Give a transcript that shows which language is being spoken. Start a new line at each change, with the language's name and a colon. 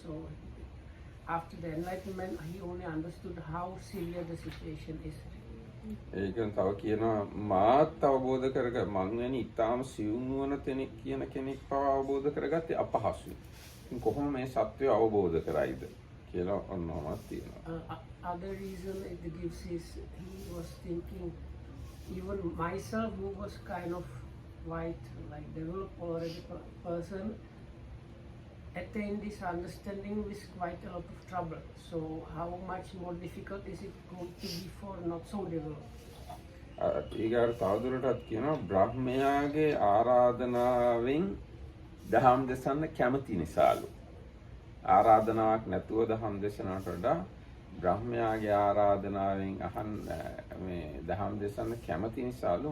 English: So after the enlightenment, he only understood how severe the situation is.
Sinhala: ඒකෙන් තව කියනවා මාත් අවබෝධ කරග මං වැනි ඊටාම සියුම් වන තැනෙක් කියන කෙනෙක් පව අවබෝධ කරගත්තේ අපහසුයි. ඉතින් කොහොම මේ සත්‍යය අවබෝධ කරයිද කියලා ඔන්නෝමත් තියෙනවා.
English: Other reason it gives is he was thinking, even myself who was kind of quite like developed already person, attain this understanding with quite a lot of trouble. So how much more difficult is it going to be for not so developed?
Sinhala: ඊගාට තවදුරටත් කියනවා බ්‍රහ්මයාගේ ආරාධනාවෙන් දහම් දෙසන්න කැමති නිසාලු. ආරාධනාවක් නැතුව දහම් දෙසනට වඩා බ්‍රහ්මයාගේ ආරාධනාවෙන් මේ දහම් දෙසන්න කැමති නිසාලු.